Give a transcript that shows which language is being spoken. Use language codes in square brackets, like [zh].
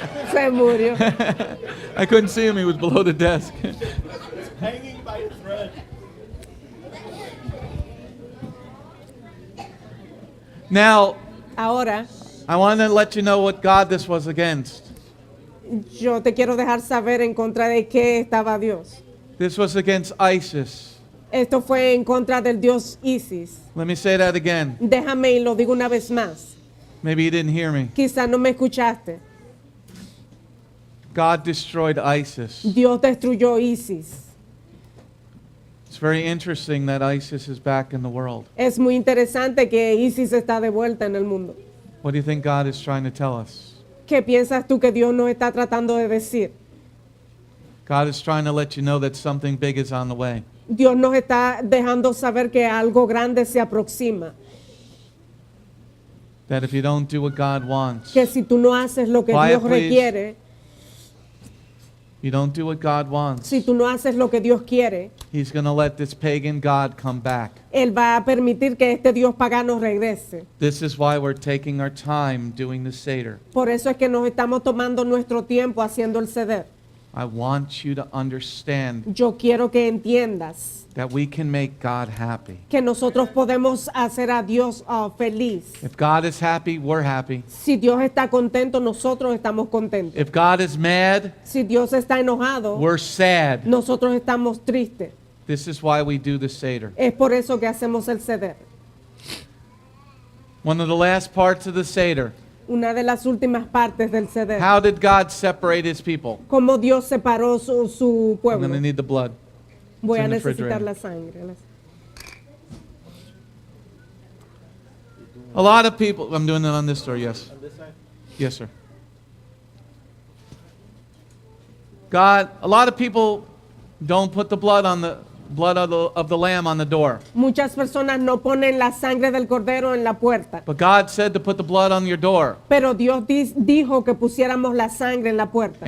[es] Se murió. [en] I couldn't see him. He was below the desk. Hanging by a thread. Now, [es] Ahora, [en] I want to let you know what God this was against. [es] yo te quiero dejar saber en contra de qué estaba Dios. [en] This was against ISIS. [es] Esto fue en contra del dios Isis. [en] Let me say that again. [es] Déjame y lo digo una vez más. [en] Maybe you didn't hear me. [es] Quizás no me escuchaste. [en] God destroyed ISIS. [es] Dios destruyó Isis. [en] It's very interesting that ISIS is back in the world. [es] Es muy interesante que Isis está de vuelta en el mundo. [en] What do you think God is trying to tell us? [es] ¿Qué piensas tú que Dios nos está tratando de decir? [en] God is trying to let you know that something big is on the way. [es] Dios nos está dejando saber que algo grande se aproxima. [en] That if you don't do what God wants, [es] Que si tú no haces lo que [en] Quiet, [es] Dios [en] please. [es] requiere, [en] you don't do what God wants, [es] si tú no haces lo que Dios quiere, [en] He's going to let this pagan God come back. [es] Él va a permitir que este Dios pagano regrese. [en] This is why we're taking our time doing the Seder. [es] Por eso es que nos estamos tomando nuestro tiempo haciendo el Seder. [en] I want you to understand [es] Yo quiero que entiendas [en] that we can make God happy. [es] que nosotros podemos hacer a Dios feliz. [en] If God is happy, we're happy. [es] Si Dios está contento, nosotros estamos contentos. [en] If God is mad, [es] Si Dios está enojado, [en] we're sad. [es] nosotros estamos tristes. [en] This is why we do the Seder. [es] Es por eso que hacemos el Seder. [en] One of the last parts of the Seder. [es] Una de las últimas partes del Seder. [en] How did God separate His people? [es] Cómo Dios separó su [en] I'm [es] pueblo. [en] going to need the blood. [es] Voy a [en] in the [es] necesitar [en] refrigerator. [es] la sangre. [en] A lot of people, I'm doing it on this store, yes. Yes, sir. God, a lot of people don't put the blood on the blood of the lamb on the door. [es] Muchas personas no ponen la sangre del cordero en la puerta. [en] But God said to put the blood on your door. [es] Pero Dios dijo que pusiéramos la sangre en la puerta.